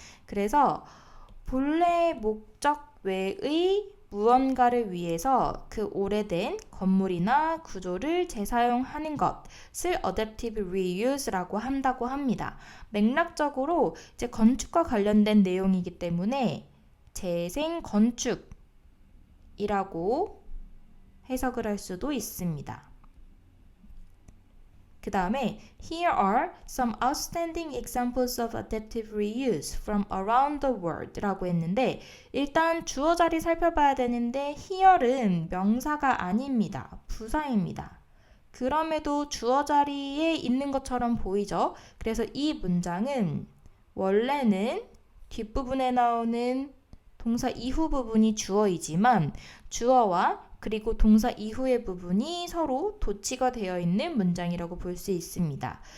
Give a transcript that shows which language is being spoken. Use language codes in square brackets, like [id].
[ko] 그래서 본래 목적 외의 무언가를 위해서 그 오래된 건물이나 구조를 재사용하는 것을 adaptive reuse라고 한다고 합니다. 맥락적으로 이제 건축과 관련된 내용이기 때문에 재생 건축이라고 해석을 할 수도 있습니다. [en] 그 다음에 Here are some outstanding examples of adaptive reuse from around the world [ko] 라고 했는데 일단 주어 자리 살펴봐야 되는데 here은 명사가 아닙니다. 부사입니다. 그럼에도 주어 자리에 있는 것처럼 보이죠? 그래서 이 문장은 원래는 뒷부분에 나오는 동사 이후 부분이 주어이지만 주어와 그리고 동사 이후의 부분이 서로 도치가 되어 있는 문장이라고 볼 수 있습니다.